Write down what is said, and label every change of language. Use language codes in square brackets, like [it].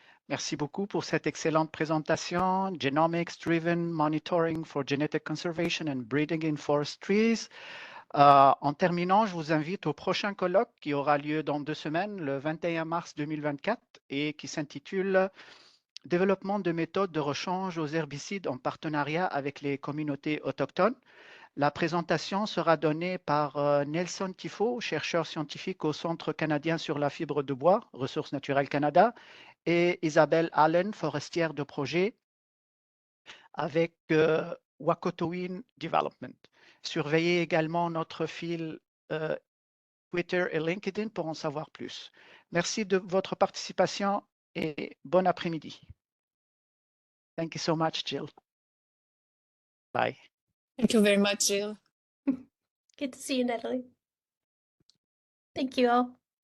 [fr] Merci beaucoup pour cette excellente présentation. [en] Genomics-driven monitoring for genetic conservation and breeding in forest trees. [fr] En terminant, je vous invite au prochain colloque qui aura lieu dans 2 semaines, le 21 mars 2024, et qui s'intitule « Développement de méthodes de rechange aux herbicides en partenariat avec les communautés autochtones ». La présentation sera donnée par Nelson Tifo, chercheur scientifique au Centre canadien sur la fibre de bois, Ressources naturelles Canada, et Isabelle Allen, forestière de projet avec Wakotowin Development. Surveillez également notre fil Twitter et LinkedIn pour en savoir plus. Merci de votre participation et bon après-midi. [en] Thank you so much, Jill. Bye. Thank you very much, Jill. Good to see you, Natalie. Thank you all.